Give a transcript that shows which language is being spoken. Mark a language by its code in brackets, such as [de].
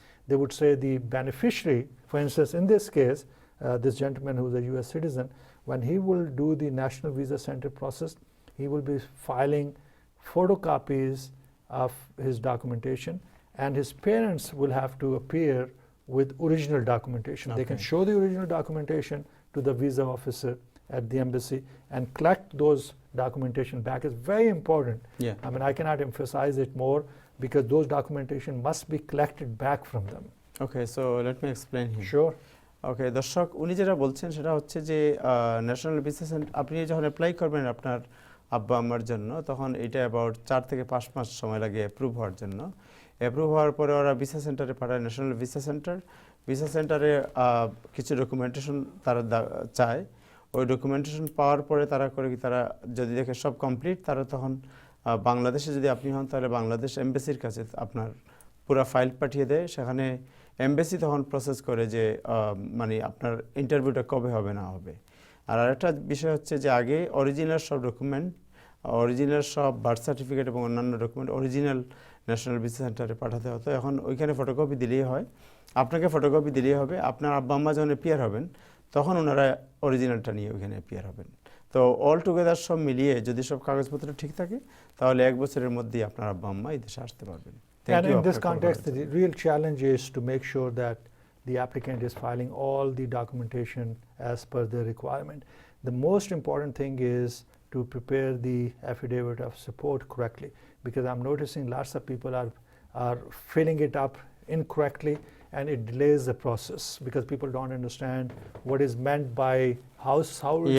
[en] They would say the beneficiary, for instance, in this case, this gentleman who's a US citizen, when he will do the National Visa Center process, he will be filing photocopies of his documentation, and his parents will have to appear with original documentation. They can show the original documentation to the visa officer at the embassy and collect those documentation back. Is very important. Yeah. I mean, I cannot emphasize it more, because those documentation must be collected back from them. Okay, so let me explain him. Sure. [bn] ওকে দর্শক, উনি যেটা বলছেন সেটা হচ্ছে যে national visa centre আপনি যখন apply করবেন আপনার আব্বা আম্মার জন্য, তখন এটা অ্যাবাউট 4 থেকে 5 মাস সময় লাগে অ্যাপ্রুভ হওয়ার জন্য। অ্যাপ্রুভ হওয়ার পরে ওরা ভিসা সেন্টারে পাঠায়, ন্যাশনাল ভিসা সেন্টার। ভিসা সেন্টারে কিছু ডকুমেন্টেশন তারা চায়। ওই ডকুমেন্টেশন পাওয়ার পরে তারা করে কি, তারা যদি দেখে সব কমপ্লিট, তারা তখন বাংলাদেশে যদি আপনি হন, তাহলে বাংলাদেশ এমবেসির কাছে আপনার পুরো ফাইল পাঠিয়ে দেয়। সেখানে এমবেসি তখন প্রসেস করে যে মানে আপনার ইন্টারভিউটা কবে হবে না হবে। আর আরেকটা বিষয় হচ্ছে যে আগে অরিজিনাল সব ডকুমেন্ট, অরিজিনাল সব বার্থ সার্টিফিকেট এবং অন্যান্য ডকুমেন্ট অরিজিনাল ন্যাশনাল ভিসা সেন্টারে পাঠাতে হতো। এখন ওইখানে ফটোকপি দিলেই হয়, আপনাকে ফটোকপি দিলেই হবে। আপনার আব্বা আম্মা যখন এপিয়ার হবেন, তখন ওনারা অরিজিনালটা নিয়ে ওইখানে এপিয়ার হবেন। তো [en] all together [bn] সব মিলিয়ে যদি সব কাগজপত্র ঠিক থাকে, তাহলে 1 বছরের মধ্যেই আপনার আব্বা আম্মা এই দেশে আসতে পারবেন। [en] And in this context, the real challenge is to make sure that the applicant is filing all the documentation as per the requirement. The most important thing is to prepare the affidavit of support correctly, because I'm noticing lots of people are filling it up incorrectly, and it delays the process, because people don't understand what is meant by household size.